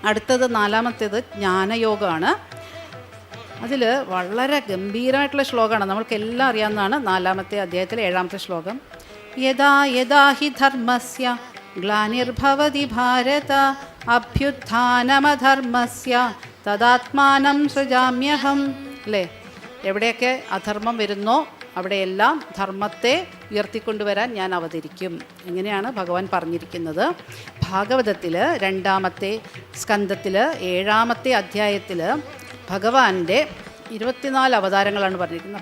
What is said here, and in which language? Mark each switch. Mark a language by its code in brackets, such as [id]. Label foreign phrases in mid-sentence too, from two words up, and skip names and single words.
[ml] അടുത്തത് നാലാമത്തേത് ജ്ഞാനയോഗമാണ്. അതിൽ വളരെ ഗംഭീരമായിട്ടുള്ള ശ്ലോകമാണ്, നമ്മൾക്കെല്ലാം അറിയാവുന്നതാണ്. 4-ാമത്തെ അധ്യായത്തിലെ 7-ാമത്തെ ശ്ലോകം. [sa] യഥാ യഥാ ഹി ധർമ്മസ്യ ഗ്ലാനിർഭവതി ഭാരത അഭ്യുത്ഥാനമധർമ്മസ്യ തദാത്മാനം സൃജാമ്യഹം. [ml] അല്ലേ? എവിടെയൊക്കെ അധർമ്മം വരുന്നോ അവിടെയെല്ലാം ധർമ്മത്തെ ഉയർത്തിക്കൊണ്ടുവരാൻ ഞാൻ അവതരിക്കും. ഇങ്ങനെയാണ് ഭഗവാൻ പറഞ്ഞിരിക്കുന്നത്. ഭാഗവതത്തിൽ 2-ാമത്തെ സ്കന്ധത്തിൽ 7-ാമത്തെ അധ്യായത്തിൽ ഭഗവാന്റെ 24 അവതാരങ്ങളാണ് പറഞ്ഞിരിക്കുന്നത്.